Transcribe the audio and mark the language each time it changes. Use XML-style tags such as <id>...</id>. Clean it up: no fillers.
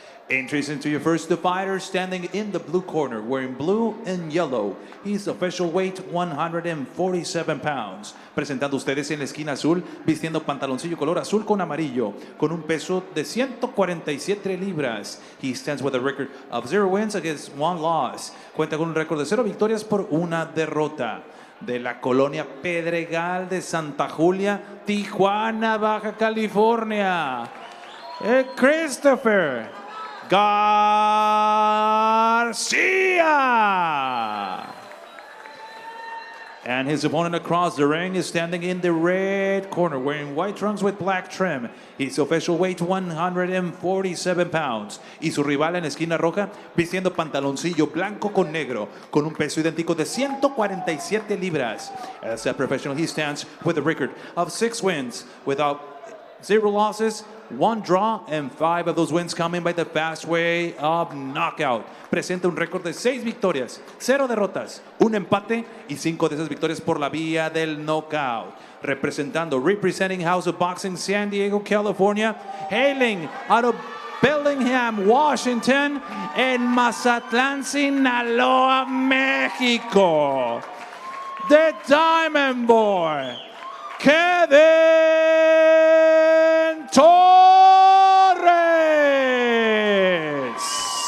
<en>Introducing to your first fighter, standing in the blue corner, wearing blue and yellow. He's official weight 147 pounds.</en> <es>Presentando ustedes en la esquina azul, vistiendo pantaloncillo color azul con amarillo, con un peso de 147 libras.</es> <en>He stands with a record of 0 wins against 1 loss.</en> <es>Cuenta con un récord de 0 victorias por 1 derrota. De la colonia Pedregal de Santa Julia, Tijuana, Baja California, Cristopher Garcia.</es> <en>And his opponent across the ring is standing in the red corner, wearing white trunks with black trim. His official weight 147 pounds.</en> <es>Y su rival en esquina roja, vistiendo pantaloncillo blanco con negro, con un peso idéntico de 147 libras.</es> <en>As a professional, he stands with a record of 6 wins, without 0 losses, 1 draw, and 5 of those wins coming by the fast way of knockout.</en> <es>Presenta un récord de 6 victorias, 0 derrotas, 1 empate y 5 de esas victorias por la vía del knockout.</es> <en>Representing House of Boxing San Diego, California, hailing out of Bellingham, Washington, and Mazatlán, Sinaloa, Mexico, the Diamond Boy, Kevin Torres.</en>